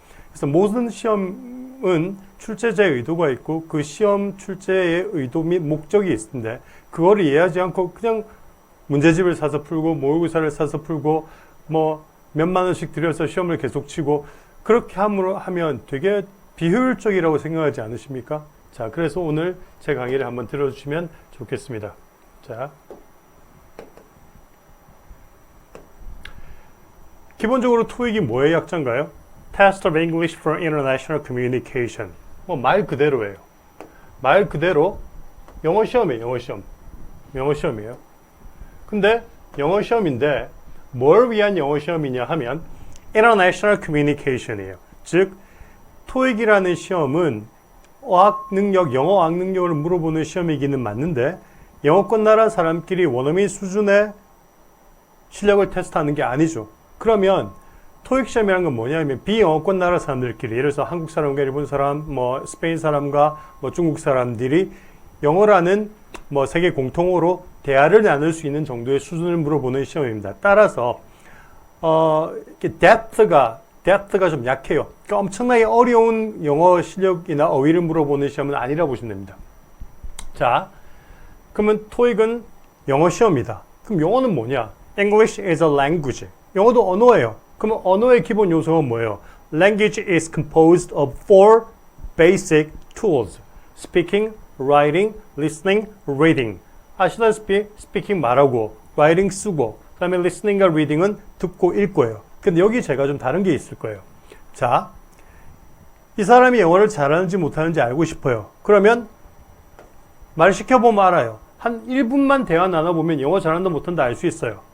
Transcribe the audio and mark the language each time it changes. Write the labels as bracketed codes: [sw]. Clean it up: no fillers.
[ko] 그래서 모든 시험은 출제자의 의도가 있고 그 시험 출제의 의도 및 목적이 있는데 그거를 이해하지 않고 그냥 문제집을 사서 풀고 모의고사를 사서 풀고 뭐 몇만 원씩 들여서 시험을 계속 치고 그렇게 하면 되게 비효율적이라고 생각하지 않으십니까? 자, 그래서 오늘 제 강의를 한번 들어주시면 좋겠습니다. 자, 기본적으로 토익이 뭐의 약자인가요? [en] Test of English for International Communication. [ko] 뭐 말 그대로예요. 말 그대로 영어 시험이에요. 영어 시험. 영어 시험이에요. 근데 영어 시험인데 뭘 위한 영어 시험이냐 하면 [en] International Communication [ko] 이에요. 즉 토익이라는 시험은 어학 능력, 영어 어학 능력을 물어보는 시험이기는 맞는데 영어권 나라 사람끼리 원어민 수준의 실력을 테스트하는 게 아니죠. 그러면 토익 시험이라는 건 뭐냐면 비영어권 나라 사람들끼리 예를 들어서 한국 사람과 일본 사람, 뭐 스페인 사람과 뭐 중국 사람들이 영어라는 뭐 세계 공통어로 대화를 나눌 수 있는 정도의 수준을 물어보는 시험입니다. 따라서 이렇게 depth가 좀 약해요. 그러니까 엄청나게 어려운 영어 실력이나 어휘를 물어보는 시험은 아니라 보시면 됩니다. 자, 그러면 토익은 영어 시험이다. [en] 그럼 영어는 뭐냐? English is a language. [ko] 영어도 언어예요. 그러면 언어의 기본 요소가 뭐예요? [en] Language is composed of four basic tools. Speaking, writing, listening, reading. [ko] 아시다시피 speaking 말하고, writing 쓰고, 그 다음에 listening과 reading은 듣고 읽고예요. 근데 여기 제가 좀 다른 게 있을 거예요. 자, 이 사람이 영어를 잘하는지 못하는지 알고 싶어요. 그러면 말 시켜보면 알아요. 한 1분만 대화 나눠보면 영어 잘한다 못한다 알 수 있어요.